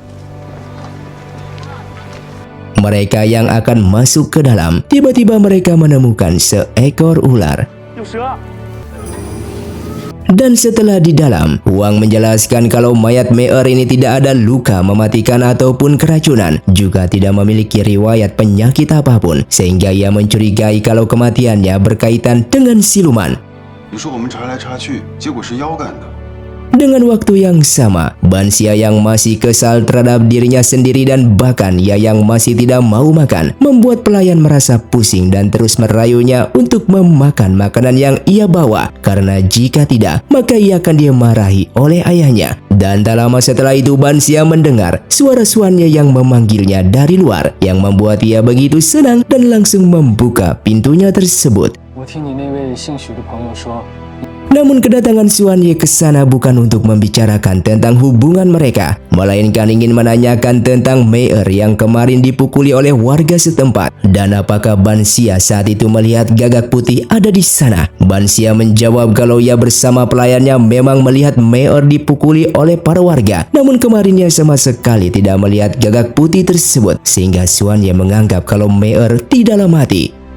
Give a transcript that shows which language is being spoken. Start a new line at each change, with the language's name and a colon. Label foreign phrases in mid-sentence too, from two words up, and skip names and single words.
Indonesian: Mereka yang akan masuk ke dalam, tiba-tiba mereka menemukan seekor ular. Dan setelah di dalam, Huang menjelaskan kalau mayat Mei ini tidak ada luka mematikan ataupun keracunan, juga tidak memiliki riwayat penyakit apapun, sehingga ia mencurigai kalau kematiannya berkaitan dengan siluman.
Chinese: 你说我们查来查去，结果是妖干的。
Indonesian: Dengan waktu yang sama, Bansia yang masih kesal terhadap dirinya sendiri dan bahkan ia yang masih tidak mau makan, membuat pelayan merasa pusing dan terus merayunya untuk memakan makanan yang ia bawa, karena jika tidak, maka ia akan dimarahi oleh ayahnya. Dan tak lama setelah itu Bansia mendengar suara suannya yang memanggilnya dari luar, yang membuat ia begitu senang dan langsung membuka pintunya tersebut.
Chinese: 我听你那位姓许的朋友说，
Indonesian: Namun kedatangan Suanye ke sana bukan untuk membicarakan tentang hubungan mereka, melainkan ingin menanyakan tentang Mei yang kemarin dipukuli oleh warga setempat, dan apakah Bansia saat itu melihat gagak putih ada di sana. Bansia menjawab kalau ia bersama pelayannya memang melihat Mei dipukuli oleh para warga, namun kemarin ia sama sekali tidak melihat gagak putih tersebut, sehingga Suanye menganggap kalau Mei tidaklah mati.